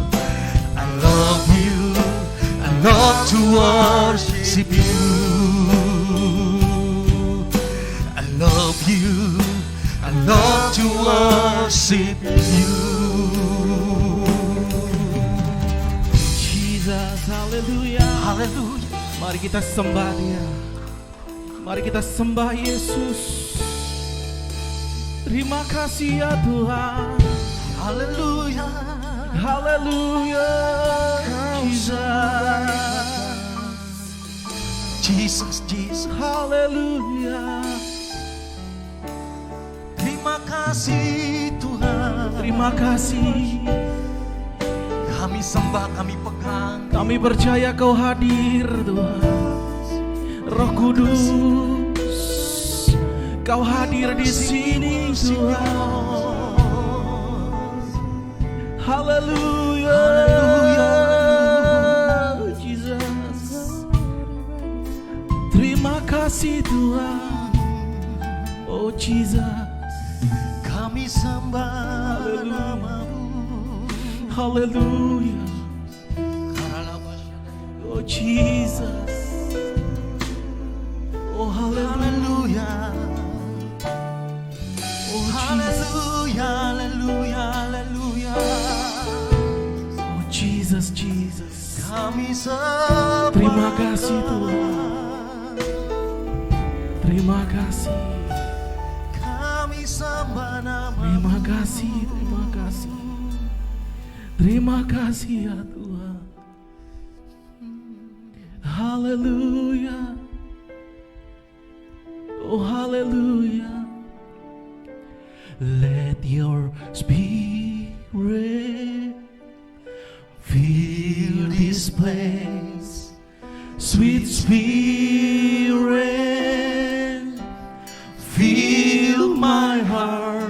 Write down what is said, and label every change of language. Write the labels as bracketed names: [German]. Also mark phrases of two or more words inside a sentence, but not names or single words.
[English] I love you, I love to worship you. I love you, I love to worship you. Jesus, haleluya. Haleluya. [Indonesian] Mari kita sembah Dia. Mari kita sembah Yesus. Terima kasih ya Tuhan. Haleluya. Haleluya. Jesus, Jesus. Haleluya. Terima kasih Tuhan. Terima kasih. Kami sembah, kami pegang. Kami percaya Kau hadir Tuhan. Roh Kudus, Kau hadir di sini Tuhan. Haleluya, Jesus. Terima kasih Tuhan. Oh Jesus, Kami sembah nama-Mu. haleluya. Oh Jesus, oh haleluya. Oh Haleluya, haleluya, haleluya. Oh Jesus, Jesus. Kami sembah. Terima kasih Tuhan. Terima kasih. Kami sembah nama. Terima kasih, terima kasih. Terima kasih ya Tuhan. Haleluya. Oh haleluya. [English] Let your spirit fill this place. Sweet spirit, fill my heart.